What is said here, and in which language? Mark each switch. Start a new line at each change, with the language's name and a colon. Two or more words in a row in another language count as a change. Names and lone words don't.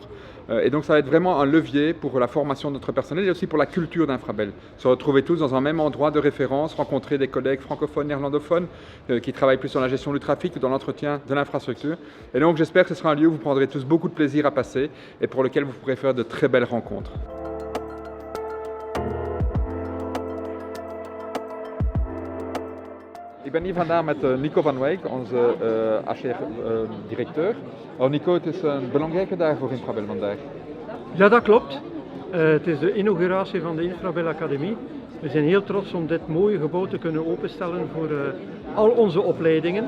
French: Et donc ça va être vraiment un levier pour la formation de notre personnel et aussi pour la culture d'Infrabel. Se retrouver tous dans un même endroit de référence, rencontrer des collègues francophones, néerlandophones qui travaillent plus sur la gestion du trafic ou dans l'entretien de l'infrastructure. Et donc j'espère que ce sera un lieu où vous prendrez tous beaucoup de plaisir à passer et pour lequel vous pourrez faire de très belles rencontres.
Dutch: Ik ben hier vandaag met Nico van Wijk, onze HR-directeur. Nico, het is een belangrijke dag voor Infrabel vandaag. Ja, dat klopt. Het is de inauguratie van de Infrabel Academie. We zijn heel trots om dit mooie gebouw te kunnen openstellen voor al onze opleidingen.